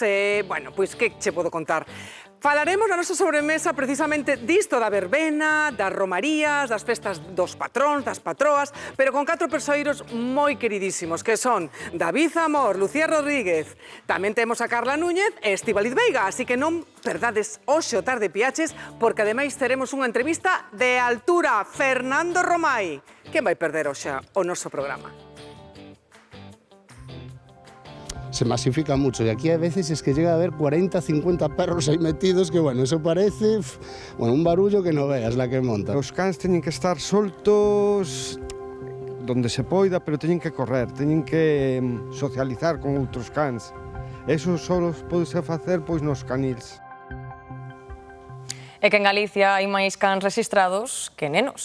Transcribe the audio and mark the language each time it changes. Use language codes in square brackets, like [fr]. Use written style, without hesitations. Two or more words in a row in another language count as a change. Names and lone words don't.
[gl] Bueno, pois que che podo contar? Falaremos na nosa sobremesa precisamente disto da verbena, das romarías, das festas dos patróns, das patroas, pero con 4 persoeiros moi queridísimos, que son David Zamor, Lucía Rodríguez, tamén temos a Carla Núñez e Estíbaliz Veiga, así que non perdades hoxe o Tarde Piaches, porque ademais teremos unha entrevista de altura, Fernando Romai. Quen vai perder hoxe o noso programa? [es] Se masifica mucho y aquí a veces es que llega a haber 40, 50 perros ahí metidos que, bueno, eso parece un barullo que no veas la que monta. [gl] Os cans teñen que estar soltos donde se poida, pero teñen que correr, teñen que socializar con outros cans. Eso só podese facer pois nos canils. É que en Galicia hai máis cans rexistrados que nenos.